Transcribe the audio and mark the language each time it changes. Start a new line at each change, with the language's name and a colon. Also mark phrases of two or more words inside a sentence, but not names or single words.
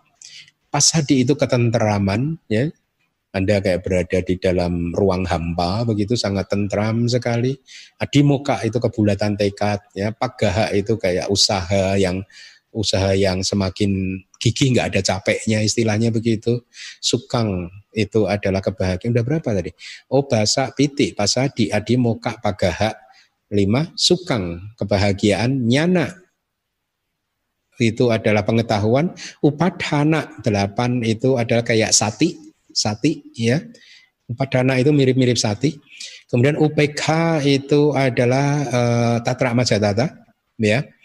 Indonesian: Pasadi itu ketenteraman ya. Anda kayak berada di dalam ruang hampa begitu, sangat tentram sekali. Adimoka itu kebulatan tekad ya. Pagaha itu kayak usaha yang semakin gigih, nggak ada capeknya istilahnya begitu. Sukang itu adalah kebahagiaan. Udah berapa tadi?
Pali: Obasa, piti, pasadi, adimoka, pagaha.
Indonesian: 5 sukang, kebahagiaan. Nyana itu adalah pengetahuan. Upadhana 8 itu adalah kayak sati ya. Upadhana itu mirip-mirip sati. Kemudian UPK itu adalah
Pali: tatra majatata
Indonesian: ya.